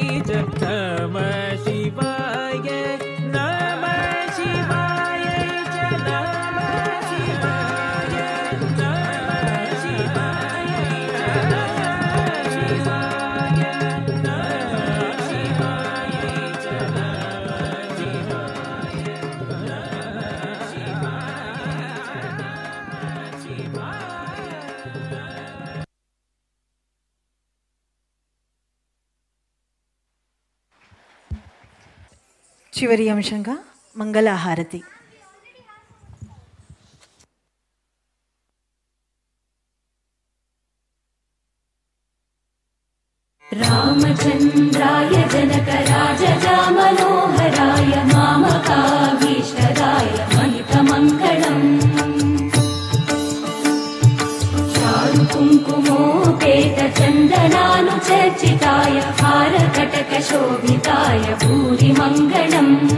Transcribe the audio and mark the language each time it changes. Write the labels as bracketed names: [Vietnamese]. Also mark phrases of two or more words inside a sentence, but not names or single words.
[Sanskrit] च नमः शिवाय नमः शिवायै च नमः शिवाय नमः शिवायै च नमः शिवाय नमः शिवायै च नमः शिवाय [Telugu] చివరి అంశంగా మంగళహారతి. [Sanskrit] रामचन्द्राय जनकराजजामनोहराय मामकाभीष्टदाय महितमङ्गलम् चारुकुङ्कुमोपेतचन्दनानुचर्चिताय हारकटकशोभिताय भूरिमङ्गलम्